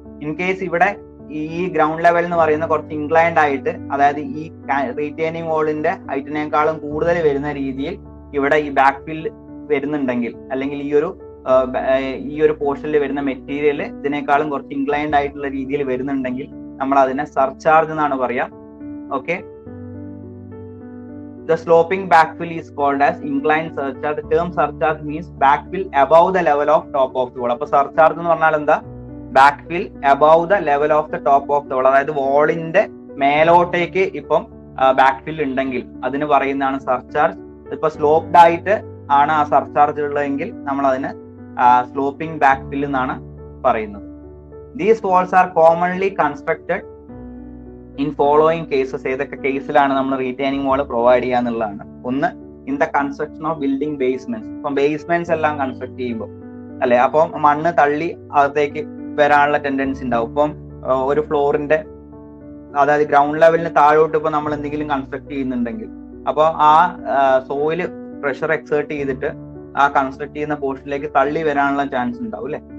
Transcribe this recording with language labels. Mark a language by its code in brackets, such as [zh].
[ml] In case ഇവിടെ ഈ ground level എന്ന് പറയുന്ന കുറച്ച് ഇൻക്ലൈൻഡ് ആയിട്ട്, അതായത് ഈ റീറ്റെയിനിങ് വാളിന്റെ ഹൈറ്റിനേക്കാളും കൂടുതൽ വരുന്ന രീതിയിൽ ഇവിടെ ഈ ബാക്ക് ഫിൽ വരുന്നുണ്ടെങ്കിൽ, അല്ലെങ്കിൽ ഈ ഒരു പോർഷനിൽ വരുന്ന മെറ്റീരിയൽ ഇതിനേക്കാളും കുറച്ച് ഇൻക്ലൈൻഡ് ആയിട്ടുള്ള രീതിയിൽ വരുന്നുണ്ടെങ്കിൽ നമ്മൾ അതിനെ സർചാർജ് എന്നാണ് പറയാം. [en] Okay, the sloping backfill is called as inclined surcharge. The term surcharge means backfill above the level of top of the wall. [ml] അപ്പൊ സർചാർജ് എന്ന് പറഞ്ഞാൽ എന്താ? ബാക്ക്ഫിൽ [en] above the level of the top of the wall, [ml] അതായത് വാളിന്റെ മേലോട്ടേക്ക് ഇപ്പം ബാക്ക്ഫിൽ ഉണ്ടെങ്കിൽ അതിന് പറയുന്നതാണ് സർചാർജ്. ഇപ്പൊ സ്ലോപ്ഡ് ആയിട്ട് ആണ് ആ സർചാർജ് ഉള്ളതെങ്കിൽ നമ്മൾ അതിന് സ്ലോപ്പിംഗ് ബാക്ക്ഫിൽ എന്നാണ് പറയുന്നത്. [en] These walls are commonly constructed in following cases. [ml] ഏതൊക്കെ കേസിലാണ് നമ്മൾ റീറ്റെയിനിങ് വാൾ പ്രൊവൈഡ് ചെയ്യാന്നുള്ളതാണ്. ഒന്ന്, [en] In the construction of building basements. [ml] ഇപ്പം ബേസ്മെന്റ്സ് എല്ലാം കൺസ്ട്രക്ട് ചെയ്യുമ്പോൾ അല്ലെ, അപ്പം മണ്ണ് തള്ളി അകത്തേക്ക് വരാനുള്ള ടെൻഡൻസി ഉണ്ടാവും. ഇപ്പം ഒരു ഫ്ലോറിന്റെ, അതായത് ഗ്രൗണ്ട് ലെവലിന് താഴോട്ട് ഇപ്പൊ നമ്മൾ എന്തെങ്കിലും കൺസ്ട്രക്ട് ചെയ്യുന്നുണ്ടെങ്കിൽ അപ്പോൾ ആ സോയില് പ്രഷർ എക്സേർട്ട് ചെയ്തിട്ട് ആ കൺസ്ട്രക്ട് ചെയ്യുന്ന പോർഷനിലേക്ക് തള്ളി വരാനുള്ള ചാൻസ് ഉണ്ടാവും അല്ലെ.